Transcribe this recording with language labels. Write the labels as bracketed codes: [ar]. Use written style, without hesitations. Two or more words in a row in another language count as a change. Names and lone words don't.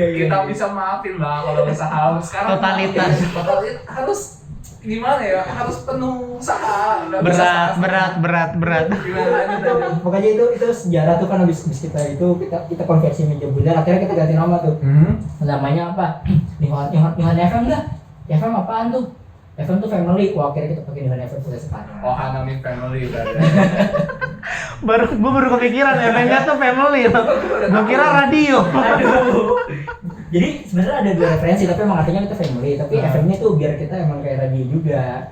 [id] Kita bisa maafin lah kalau usaha. Sekarang Totalitas. harus gimana ya? Harus penuh usaha. Nggak bisa Berat. Gimana itu, pokoknya itu sejarah tuh kan habis kita kita konversi meja bundar, akhirnya kita ganti nama tuh. Namanya apa? Nihon FM dah. FM apaan tuh? FM tuh family. Wah, akhirnya kita pakai Nihon FM sampai sekarang. Oh, Hanamin family udah ada. Gue baru kepikiran ya, pengen tuh family. Gue kira radio. Aduh. Jadi sebenarnya ada dua referensi, tapi emang artinya kita family. Tapi FM-nya tuh biar kita emang kayak radio juga.